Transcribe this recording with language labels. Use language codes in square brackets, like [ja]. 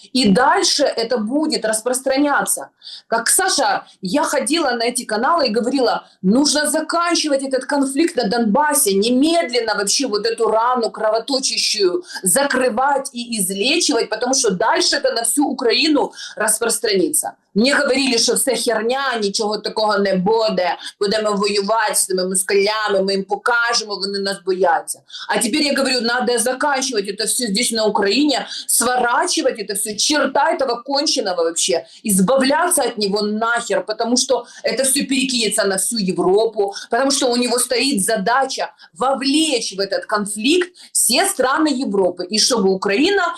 [ru] И дальше это будет распространяться. Как, Саша, я ходила на эти каналы и говорила, нужно заканчивать этот конфликт на Донбассе, немедленно вообще вот эту рану кровоточащую закрывать и излечивать, потому что дальше это на всю Украину распространится. Мне говорили, [uk] що все херня, нічого такого не буде, будемо воювати з тими москалями, ми їм покажемо, вони нас бояться. [ru] А теперь я говорю, надо заканчивать это все здесь на Украине, сворачивать это все, черта этого конченого вообще, избавляться от него нахер, потому что это все перекинется на всю Европу, потому что у него стоит задача вовлечь в этот конфликт все страны Европы, и чтобы Украина